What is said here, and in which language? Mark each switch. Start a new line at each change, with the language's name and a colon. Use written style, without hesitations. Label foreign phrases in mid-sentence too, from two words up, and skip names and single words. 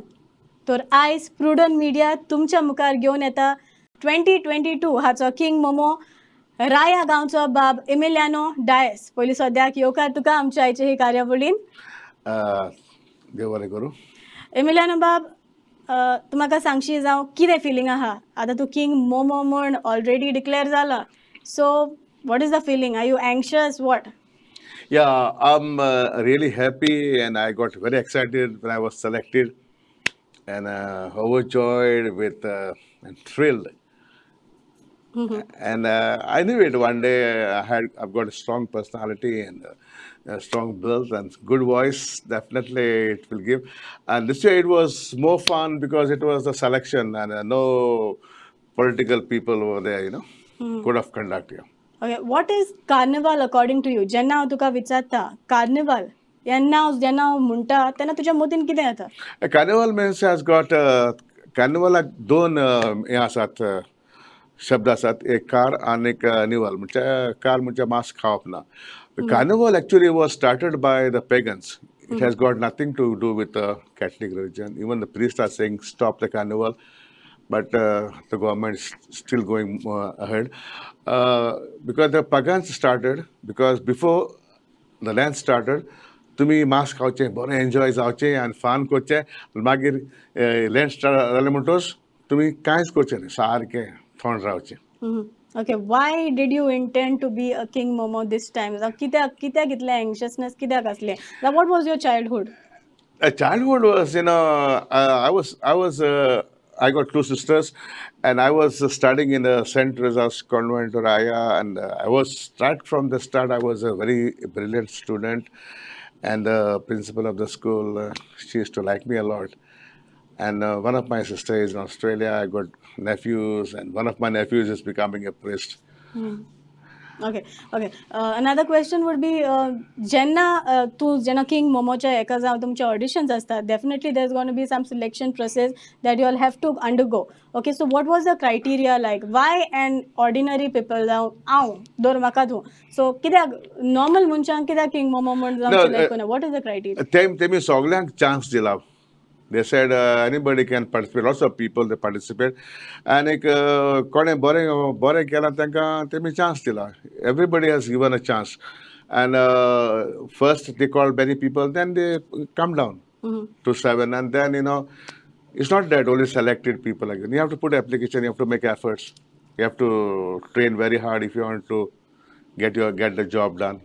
Konkani: तर आयज प्रुडंट मिडिया तुमच्या मुखार घेवन येता 2022 हाचो किंग मोमो राया गांवचो बाब एमिलियानो डायस. पयलीं सद्याक येवकार तुका आमच्या आयचे ही कार्यावळीन. देव बरें करूं. एमिलियानो बाब, तूं म्हाका सांगशी जावं कितें फिलींग आहा आतां तूं किंग मोमो म्हण ऑलरेडी डिक्लेअर जाला,
English: so what is the feeling? Are you anxious? What? Yeah, I'm really happy and I got very excited when I was selected and overjoyed with and thrilled. And I knew it one day. I've got a strong personality and a strong build and good voice. Definitely, it will give. And this year it was more fun because it was a selection and no political people over there. Code of conduct. Yeah. Okay, what is carnival according to you?
Konkani: जेन्ना हांव तुका विचारता कार्निवाल जेन्ना हांव म्हणटा तेन्ना तुज्या मतीन कितें येता?
English: Carnival means has got
Konkani: कार्निवलाक दोन हे आसात शब्द आसात, एक कार आणि एक निवल. म्हणजे कार म्हणजे मांस खावप ना.
English: Carnival actually was started by the pagans. It has got nothing to do with the Catholic religion. Even the priests are saying stop the carnival, but the government is still going ahead because the pagans started. Because before the land started,
Konkani: तुम्ही मांस खावचें, बरें एन्जॉय जावचें आनी फान करचें. मागीर लँड स्टार्ट जालें म्हणटच तुमी कांयच करचें न्ही, सारकें थंड रावचें.
English: Okay, why did you intend to be a king momo this time?
Konkani: कित्याक इतलें anxiousness कित्याक आसलें?
English: What was your childhood? Childhood was, I got two sisters, and I was studying in the St. Teresa's Convent, Raya, and I was right from the start. I was a very brilliant student, and the principal of the school, she used to like me a lot. And one of my sisters is in Australia. I got nephews, and one of my nephews is becoming a priest. Okay. Another question would be,
Konkani: जेन्ना किंग मोमोच्या एका जावं तुमचे ऑडिशन्स असतात,
English: definitely there's going to be some selection process that you all have to undergo. Okay, so what was the criteria like? Why an ordinary people
Konkani: जावं हांव दोर म्हाका धू, so कित्याक नॉर्मल मनशांक कित्याक किंग मोमो म्हण जावं सिलेक्ट करना?
English: What is the criteria?
Konkani: तेमी सगल्यांक चान्स दिला.
English: They said anybody can participate. Lots of people they participate, and
Konkani: कोणे बरें केला तांकां तेमी
English: chance दिला. Everybody has given a chance, and first they called many people, then they come down to 7, and then it's not that only selected people again. You have to put application, you have to make efforts, you have to train very hard if you want to get the job done.